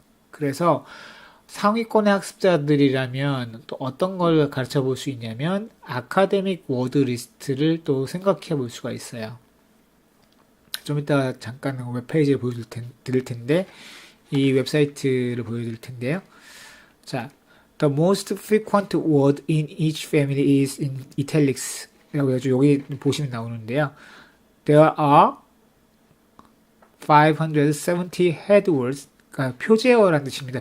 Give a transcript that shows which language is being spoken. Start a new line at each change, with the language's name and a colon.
Korean: 그래서 상위권의 학습자들이라면 또 어떤 걸 가르쳐 볼 수 있냐면 아카데믹 워드 리스트를 또 생각해 볼 수가 있어요. 좀 이따 잠깐 웹페이지를 보여드릴 텐데 이 웹사이트를 보여드릴 텐데요. 자,
English: the most frequent word in each family is in italics
Korean: 라고 해가지고 여기 보시면 나오는데요.
English: There are 570 headwords,
Korean: 그러니까 표제어라는 뜻입니다.